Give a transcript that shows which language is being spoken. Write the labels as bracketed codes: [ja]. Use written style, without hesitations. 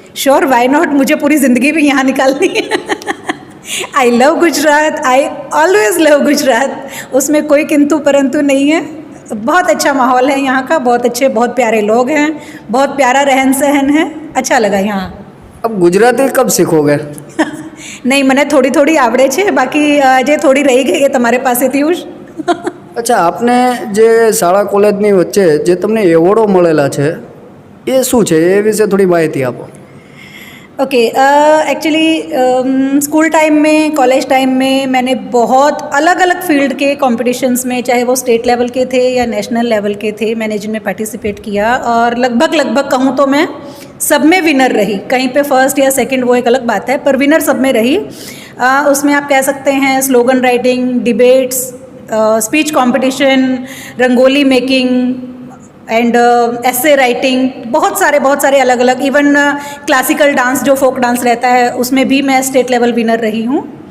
[en] sure, why not, [hi] मुझे पूरी ज़िंदगी भी यहाँ निकालनी है। [en] I love Gujarat, I always love Gujarat. [hi] उसमें कोई किंतु परंतु नहीं है। बहुत अच्छा माहौल है यहाँ का, बहुत अच्छे बहुत प्यारे लोग हैं, बहुत प्यारा रहन सहन है, अच्छा लगा यहाँ। अब गुजराती कब सीखोगे? [gu] नहीं, મને થોડી થોડી આવડે છે, બાકી જે થોડી રહી ગઈ એ તમારે પાસેથી હું। अच्छा, आपने જે શાળા કોલેજની વચ્ચે જે તમને એવોર્ડો મળેલા છે એ શું છે, એ વિશે થોડી માહિતી આપો। [hi] ओके, एक्चुअली स्कूल टाइम में, कॉलेज टाइम में मैंने बहुत अलग अलग फील्ड के कॉम्पिटिशन्स में, चाहे वो स्टेट लेवल के थे या नेशनल लेवल के थे, मैंने जिनमें पार्टिसिपेट किया और लगभग कहूँ तो मैं सब में विनर रही। कहीं पे फर्स्ट या सेकंड वो एक अलग बात है, पर विनर सब में रही। उसमें आप कह सकते हैं slogan writing, debates, speech competition, rangoli making and ऐसे राइटिंग, बहुत सारे अलग अलग, इवन क्लासिकल डांस जो फोक डांस रहता है उसमें भी मैं स्टेट लेवल विनर रही हूँ।